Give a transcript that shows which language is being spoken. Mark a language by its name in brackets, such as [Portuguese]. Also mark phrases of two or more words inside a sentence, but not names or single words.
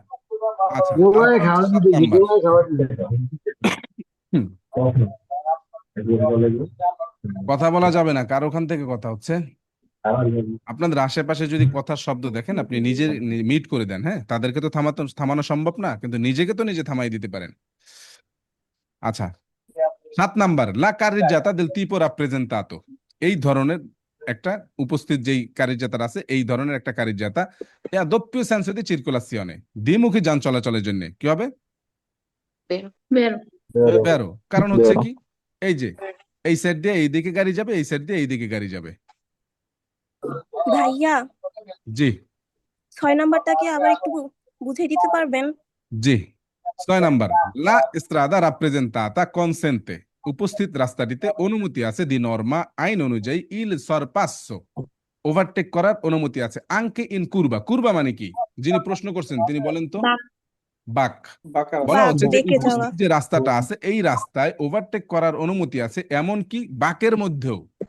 [Bangla] আচ্ছা, তারপর হচ্ছে 7 নাম্বার। কথা বলা যাবে না, কার ওখান থেকে কথা হচ্ছে? আপনাদের আশেপাশে যদি কথার শব্দ দেখেন, আপনি নিজে মিট করে দেন। হ্যাঁ, তাদেরকে তো থামানো সম্ভব না, কিন্তু নিজেকে তো নিজে থামাই দিতে পারেন। আচ্ছা, 7 নাম্বার, [Italian] la carreggiata del tipo rappresentato, [Bangla] এই ধরনের একটা উপস্থিত যেই কারিজ্জাতার আছে, এই ধরনের একটা কারিজ্জাতা [Italian] e doppio senso di circolazione, [Bangla] দ্বিমুখী যান চলাচলের জন্য কি হবে? বেরো। কারণ হচ্ছে কি, এই যে এই সাইড দিয়ে এই দিকে গাড়ি যাবে, এই সাইড দিয়ে এই দিকে গাড়ি যাবে। ভাইয়া, জি 6 নাম্বারটা কি আবার একটু বুঝিয়ে দিতে পারবেন? জি 6 নাম্বার, [Italian] la strada rappresentata consente, [Bangla] উপস্থিত রাস্তাটিতে অনুমতি আছে, [Italian] di norma [Bangla] আইন অনুযায়ী, [Italian] il sorpasso [Bangla] ওভারটেক করার অনুমতি আছে, [Italian] anche in curva. [Bangla] কুরবা মানে কি? যিনি প্রশ্ন করছেন তিনি বলেন তো। বাক। বলা হচ্ছে যে বেঁকে যাওয়া। উপস্থিত যে রাস্তাটা আছে এই রাস্তায় ওভারটেক করার অনুমতি আছে, এমনকি বাকের মধ্যেও।